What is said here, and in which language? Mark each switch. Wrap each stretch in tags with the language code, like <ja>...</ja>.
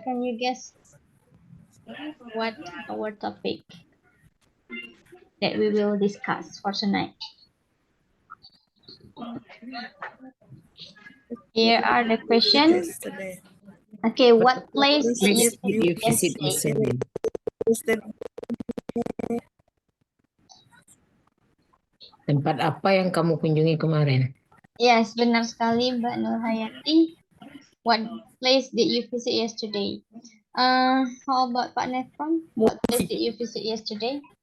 <en>Can you guess what our topic that we will discuss for tonight? Here are the questions. Okay, what place did you visit yesterday?</en> <id>Tempat apa yang kamu kunjungi kemarin? Yes, benar sekali Mbak Nur Hayati.</id> <en>What place did you visit yesterday? How about Pak Nefron? What place did you visit yesterday?</en>